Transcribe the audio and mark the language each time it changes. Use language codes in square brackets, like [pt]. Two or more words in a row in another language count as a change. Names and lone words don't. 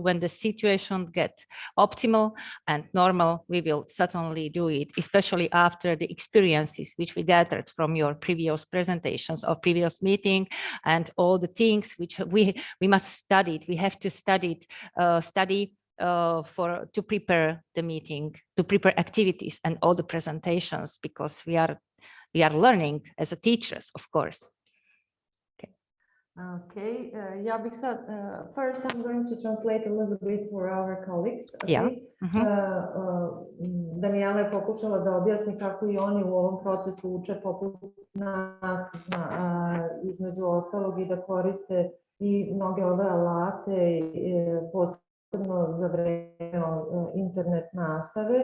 [en] When the situation gets optimal and normal, we will certainly do it, especially after the experiences which we gathered from your previous presentations or previous meeting, and all the things which we must study. We have to study to prepare the meeting, to prepare activities and all the presentations, because we are learning as a teachers, of course. [sr] Okay, ja bih sad, [en] first I'm going to translate a little bit for our colleagues. Okay? Yeah. [sr] Daniela je pokušala da objasni kako i oni u ovom procesu uče poput nas, između ostalog, i da koriste i mnoge ove alate, posebno za vreme internet nastave.